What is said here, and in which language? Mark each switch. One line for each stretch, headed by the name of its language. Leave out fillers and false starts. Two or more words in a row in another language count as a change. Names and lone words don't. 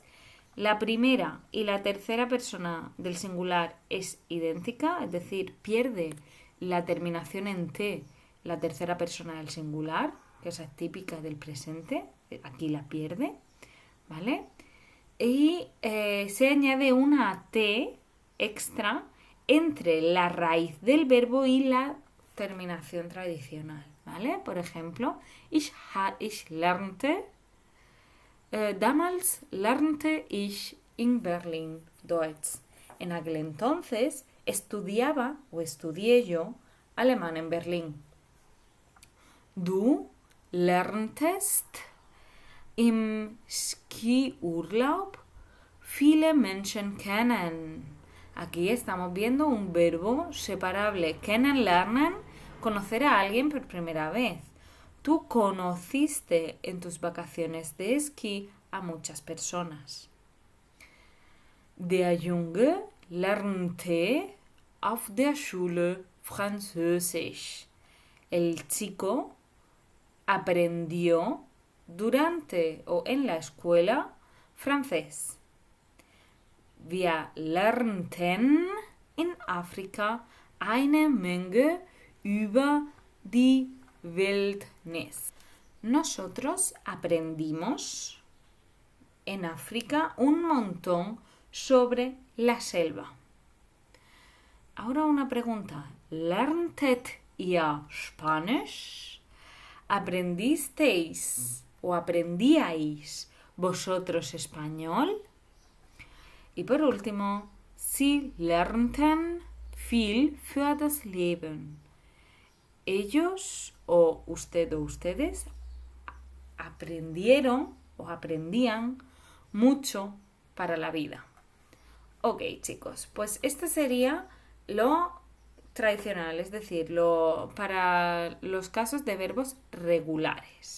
Spanish: La primera y la tercera persona del singular es idéntica, es decir, pierde la terminación en T, la tercera persona del singular, que esa es típica del presente, aquí la pierde, ¿vale? Y se añade una T extra entre la raíz del verbo y la terminación tradicional, ¿vale? Por ejemplo,
German: ich lernte, damals lernte ich in Berlin Deutsch.
Spanish: En aquel entonces estudiaba o estudié yo alemán en Berlín.
German: Du lerntest im Skiurlaub viele Menschen kennen.
Spanish: Aquí estamos viendo un verbo separable.
German: Kennen, lernen,
Spanish: conocer a alguien por primera vez. Tú conociste en tus vacaciones de esquí a muchas personas.
German: Der Junge lernte auf der Schule Französisch.
Spanish: El chico aprendió durante o en la escuela francés.
German: Wir lernten in Afrika eine Menge über die Wildnis.
Spanish: Nosotros aprendimos en África un montón sobre la selva. Ahora una pregunta.
German: ¿Lerntet ihr Spanisch?
Spanish: ¿Aprendisteis o aprendíais vosotros español? Y por último,
German: Sie lernten viel für das Leben.
Spanish: Ellos o ustedes aprendieron o aprendían mucho para la vida. Ok, chicos, pues esto sería lo tradicional, es decir, para los casos de verbos regulares.